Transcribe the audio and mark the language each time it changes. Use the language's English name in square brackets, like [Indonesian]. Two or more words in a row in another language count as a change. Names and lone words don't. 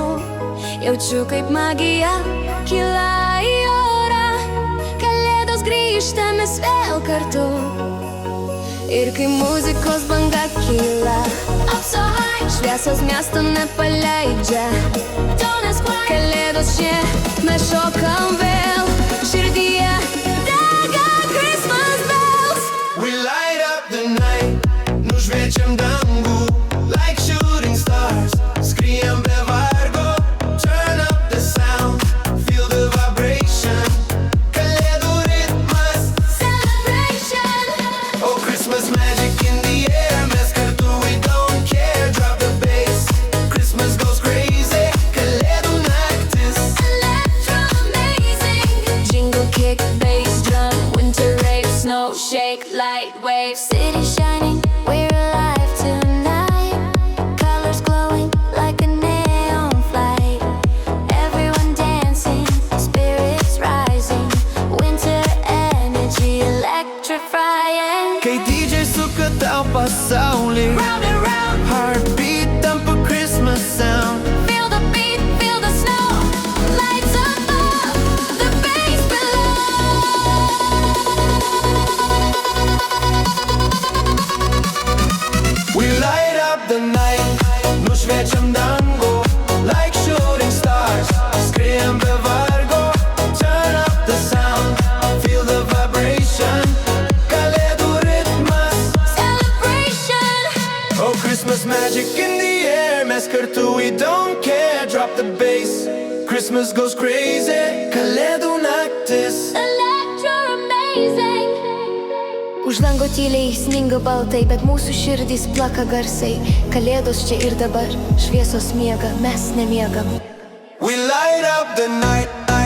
[Lithuanian] Jaučiu, kaip magija kyla į orą, kalėdos grįžta, mes vėl kartu. Ir kai muzikos banga kyla, šviesos miesto nepaleidžia. Kalėdos čia, mes šokam vėl, širdyje dega [English] Christmas bells. We light up the night, [Lithuanian] nušviečiam dangų [English] like shooting stars. [Lithuanian] Skriejam be vargo, [English] turn up the sound, feel the vibration. [Lithuanian] Kalėdų ritmas, [English] Celebration. oh Christmas magic in the air. [Lithuanian] Mes kartu, [English] we don't care, drop the bass. Christmas goes crazy, [Lithuanian] kalėdų naktis. [English] Electro amazing. Jingle kick, bass drum, winter rave, snow shake, light waves. City shining, we're alive tonight. Colors glowing like a neon flight. Everyone dancing, spirits rising. Winter energy electrifying. [Lithuanian] Kai DJ suka tau pasaulį, [English] Round and round, heartbeat tampa Christmas sound. feel the beat, feel the snow. Lights above, the bass below. We light up the night, [Lithuanian] nušviečiam dangų [English] like shooting stars. [Lithuanian] Skriejam be vargo, [English] turn up the sound, feel the vibration. [Lithuanian] Kalėdų ritmas, [English] Celebration. oh Christmas magic in the air. [Lithuanian] Mes kartu, [English] we don't care, drop the bass. Christmas goes crazy, [Lithuanian] kalėdų naktis. [English] Electro amazing. [Lithuanian] Už lango tyliai sninga baltai, bet mūsų širdys plaka garsai. Kalėdos čia ir dabar, šviesos miega, mes nemiegam. [English] We light up the night,